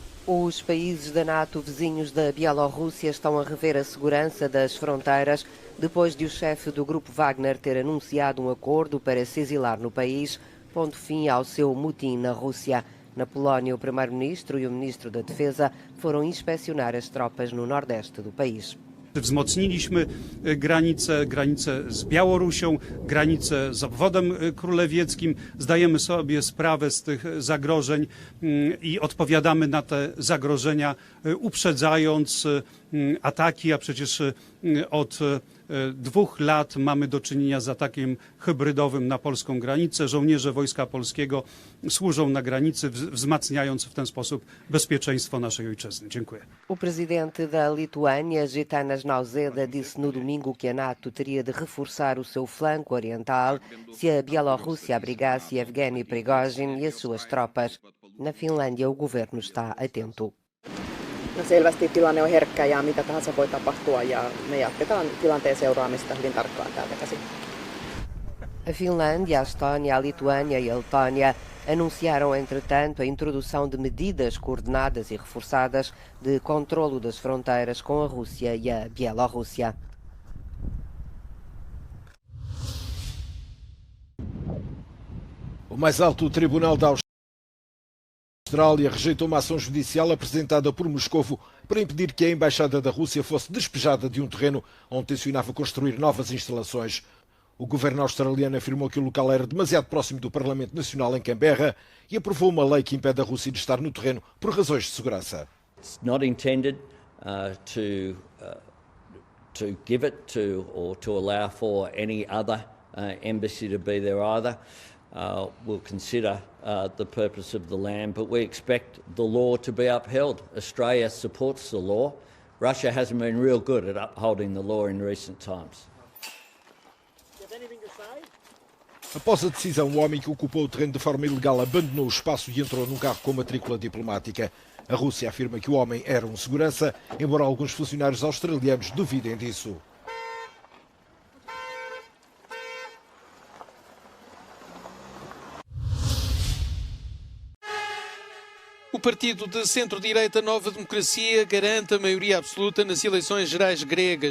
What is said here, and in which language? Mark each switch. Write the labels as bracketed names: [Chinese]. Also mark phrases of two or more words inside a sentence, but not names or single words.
[Portuguese] Os países da NATO vizinhos da Bielorrússia estão a rever a segurança das fronteiras depois de o chefe do grupo Wagner ter anunciado um acordo para se exilar no país, pondo fim ao seu motim na Rússia. Na Polónia, o primeiro-ministro e o ministro da Defesa foram inspecionar as tropas no nordeste do país. [Polish] Wzmocniliśmy granicę z Białorusią, granicę z obwodem królewieckim. Zdajemy sobie sprawę z tych zagrożeń i odpowiadamy na te zagrożenia, uprzedzając ataki, a przecież od 2 lat mamy do czynienia z atakiem hybrydowym na polską granicę. Żołnierze Wojska Polskiego służą na granicy, wzmacniając w ten sposób bezpieczeństwo naszej ojczyzny. Dziękuję. [Portuguese] O presidente da Lituânia, Gitanas Nausėda, disse no domingo que a NATO teria de reforçar o seu flanco oriental se a Bielorrússia abrigasse Evgeny Prigozhin e as suas tropas. Na Finlândia, o governo está atento. [Finnish] No selvästi tilanne on herkkä ja mitä tahansa voi tapahtua ja me jatketaan tilanteen seuraamista hyvin tarkkaan täältä käsin. [Portuguese] A Finlândia, a Estónia, a Lituânia e a Letónia anunciaram, entretanto, a introdução de medidas coordenadas e reforçadas de controlo das fronteiras com a Rússia e a Bielorrússia. O mais alto tribunal da Austrália rejeitou uma ação judicial apresentada por Moscovo para impedir que a embaixada da Rússia fosse despejada de um terreno onde tencionava construir novas instalações. O governo australiano afirmou que o local era demasiado próximo do Parlamento Nacional em Canberra e aprovou uma lei que impede a Rússia de estar no terreno por razões de segurança. [English] It's not intended to give it to or to allow for any other embassy to be there either. We'll consider the purpose of the land, but we expect the law to be upheld. Australia supports the law. Russia hasn't been real good at upholding the law in recent times. [Portuguese] Após a decisão, o homem que ocupou o terreno de forma ilegal abandonou o espaço e entrou num carro com matrícula diplomática. A Rússia afirma que o homem era um segurança, embora alguns funcionários australianos duvidem disso. O partido de centro-direita Nova Democracia garante a maioria absoluta nas eleições gerais gregas.